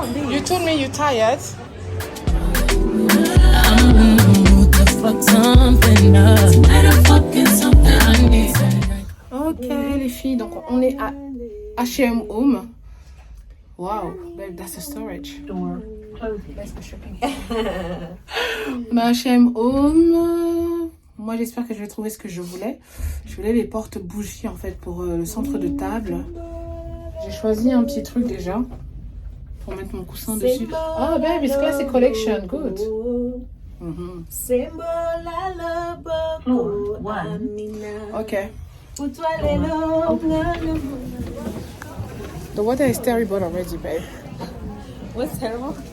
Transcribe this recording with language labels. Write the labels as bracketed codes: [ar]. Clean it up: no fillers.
[en] You told me you're tired. I'm in the mood to fuck something up. Tonight I'm fucking something I need. [fr] Ok, les filles, donc on est à H&M Home. [en] Wow, babe, that's a storage. Let's go shopping. [fr] On a H&M Home. Moi, j'espère que je vais trouver ce que je voulais. Je voulais les portes bougies en fait pour le centre de table. J'ai choisi un petit truc déjà pour mettre mon coussin dessus. [en] Ah, babe, it's classic collection. Good. Mhm. Okay. The weather is terrible already, babe. What's terrible?